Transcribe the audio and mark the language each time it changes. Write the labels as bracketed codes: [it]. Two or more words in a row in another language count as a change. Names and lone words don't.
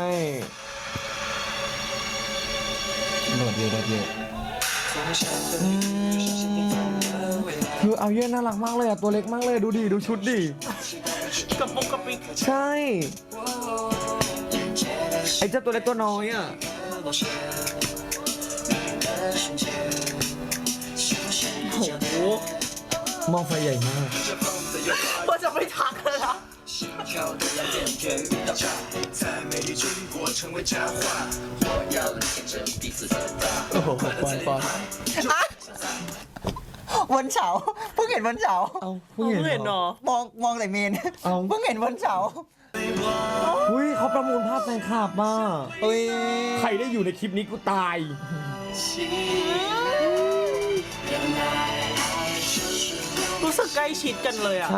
[th] โหลดเยอะ คืออาเย็นน่ารักมากเลยอ่ะ ตัวเล็กมากเลย ดูดิ ดูชุดดิ กับปุกกับปิก ใช่ ไอ้เจ้าตัวเล็กตัวน้อยอ่ะ [zh] 落下你的瞬间，相信 [th] โอ้โห หม้อไฟใหญ่มาก ว่าจะไม่ทักเลยอะ [zh] 心跳的蓝点源遇到茶，在美丽中国成为佳话。我要见证彼此的大，快乐在旁。 [th] วันเฉาเพิ่งเห็นวันเฉา เอา เพิ่งเห็นเนาะ มองแต่เมน เอา เพิ่งเห็นวันเฉา อุ้ยเขาประมูลภาพแฟนคลับมา อุ้ย ใครได้อยู่ในคลิปนี้กูตาย รู้สึกใกล้ชิดกันเลยอะ